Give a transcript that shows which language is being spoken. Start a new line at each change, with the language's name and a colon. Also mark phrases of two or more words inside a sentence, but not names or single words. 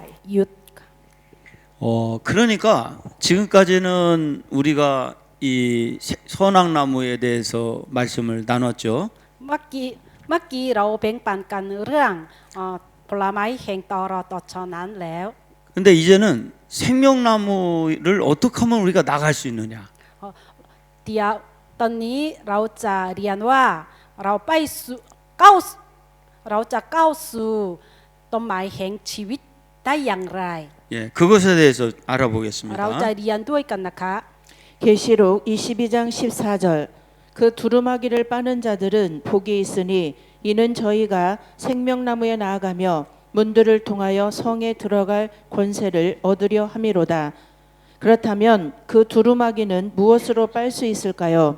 Thai: หยุด
Korean: 그러니까 지금까지는 우리가 이 선악나무에 대해서 말씀을 나눴죠.
Thai: เมื่อกี้เราแบ่งปันกันเรื่องผลไม้แห่งตอรอตอชอนั้นแล้ว
Korean: 근데 이제는 생명나무를 어떻게 하면 우리가 나갈 수 있느냐?
Thai: เดี๋ยวตอนนี้เราจะเรียนว่าเราไปสู่ก้าวเราจะก้าวสู่ต้นไม้แห่งชีวิตได้อย่างไร
Korean: 예, 그것에 대해서
Thai: เราจะ
Korean: 알아보겠습니다.
Thai: เรียนด้วยกันนะคะ
Korean: 계시록 22장 14절 그 두루마기를 빠는 자들은 복이 있으니 이는 저희가 생명나무에 나아가며 문들을 통하여 성에 들어갈 권세를 얻으려 함이로다. 그렇다면 그 두루마기는 무엇으로 빨 수 있을까요?